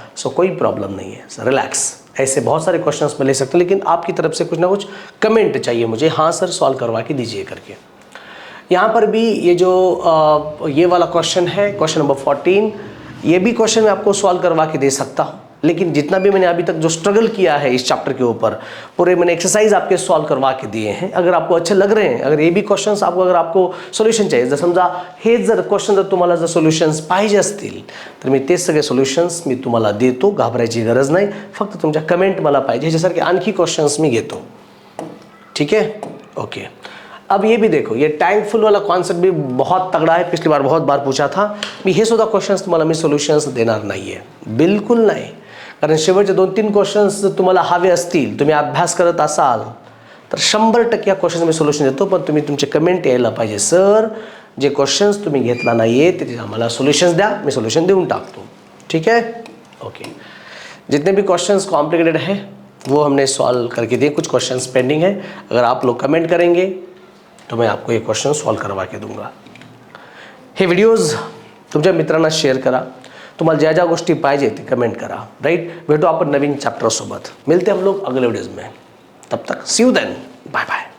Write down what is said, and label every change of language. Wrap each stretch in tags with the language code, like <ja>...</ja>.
<hi>सो कोई प्रॉब्लम नहीं है सर, रिलैक्स। ऐसे बहुत सारे क्वेश्चंस मैं ले सकता हूँ, लेकिन आपकी तरफ से कुछ ना कुछ कमेंट चाहिए मुझे, हाँ सर सॉल्व करवा के दीजिए करके। यहाँ पर भी ये जो ये वाला क्वेश्चन है, क्वेश्चन नंबर 14, ये भी क्वेश्चन मैं आपको सॉल्व करवा के दे सकता हूँ, लेकिन जितना भी मैंने अभी तक जो स्ट्रगल किया है इस चैप्टर के ऊपर, पूरे मैंने एक्सरसाइज आपके सॉल्व करवा के दिए हैं। अगर आपको अच्छे लग रहे हैं, अगर ये भी क्वेश्चन्स आपको, अगर आपको सोल्युशन चाहिए,</hi> <mr>जर समजा हे जर क्वेश्चन जर तुम्हाला जर सोल्युशन्स पाहिजे असतील तर मी ते सगळे सोल्युशन्स मी तुम्हाला देतो, घाबरायची गरज नाही। फक्त तुमच्या कमेंट मला पाहिजे, ह्याच्यासारखे आणखी क्वेश्चन्स मी घेतो,</mr> <hi>ठीक है?</hi> <en>Okay.</en> <hi>अब ये भी देखो, ये टैंक फुल वाला कॉन्सेप्ट भी बहुत तगड़ा है, पिछली बार बहुत बार पूछा था मी।</hi> <mr>हे सुद्धा क्वेश्चन्स तुम्हाला मी सोल्युशन्स देणार नाही आहे, बिलकुल नाही। कारण शेवटचे 2-3 क्वेश्चन्स जर तुम्हाला हवे असतील, तुम्ही अभ्यास करत असाल तर 100% या क्वेश्चन मी सोल्युशन देतो, पण तुम्ही तुमचे कमेंट यायला पाहिजे, सर जे क्वेश्चन्स तुम्ही घेतला नाही आहे ते आम्हाला सोल्युशन्स द्या, मी सोल्युशन देऊन टाकतो,</mr> <hi>ठीक है?</hi> <en>Okay.</en> <hi>जितने भी क्वेश्चंस कॉम्प्लिकेटेड है वो हमने सॉल्व करके दिए, कुछ क्वेश्चंस पेंडिंग है। अगर आप लोग कमेंट करेंगे तो मैं आपको ये क्वेश्चन सॉल्व करवा के दूंगा.</hi> <mr>हे व्हिडिओज तुमच्या मित्रांना शेअर करा. तुम्हाला ज्या ज्या गोष्टी पाहिजे ते कमेंट करा. राइट, भेटू आपण नवीन चॅप्टर सोबत.</mr> <hi>मिलते हम लोग अगले वीडियोज में.</hi> <mr>तब तक</mr> <en>See you then. Bye bye.</en>